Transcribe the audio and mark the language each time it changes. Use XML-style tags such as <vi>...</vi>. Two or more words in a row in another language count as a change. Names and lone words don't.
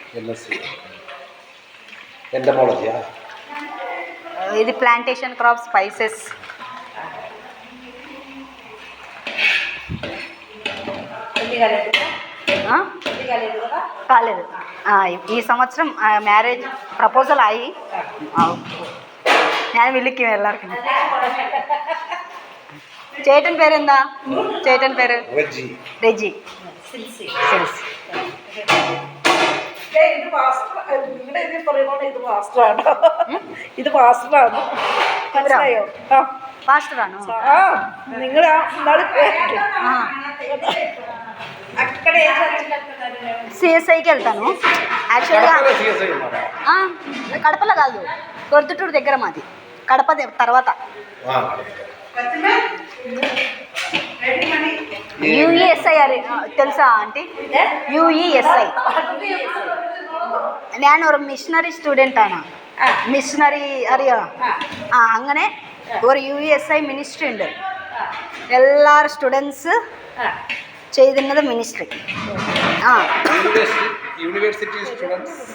<te>ఎంటమాలజీయా?</te> <en>ఇది plantation crop spices.</en> <te>కాలేదు. ఈ సంవత్సరం</te> <en>marriage proposal</en> <te>అయ్యి</te> <ml>ഞാൻ വിളിക്കും എല്ലാവർക്കും. ചേട്ടൻ പേരെന്താ? ചേട്ടൻ പേര് രജി. ഇത് പാസ്റ്ററാണ്. പാസ്റ്ററാണോ? നിങ്ങൾ</ml> <te>సిఎస్ఐకి వెళ్తాను యాక్చువల్గా. కడపలో కాదు, కొర్తుటూరు దగ్గర మాది. కడప తర్వాత యుఈఎస్ఐ తెలుసా ఆంటీ? యుఈఎస్ఐ.</te> <ml>ഞാൻ ഒരു</ml> <en>missionary student</en> <ml>ആണ്. മിഷണറി അറിയോ? അങ്ങനെ ഒരു യുഎസ്ഐ മിനിസ്ട്രി ഉണ്ട്. എല്ലാവരും സ്റ്റുഡൻസ് ചെയ്യുന്നത് മിനിസ്ട്രി.</ml> <en>university students.</en>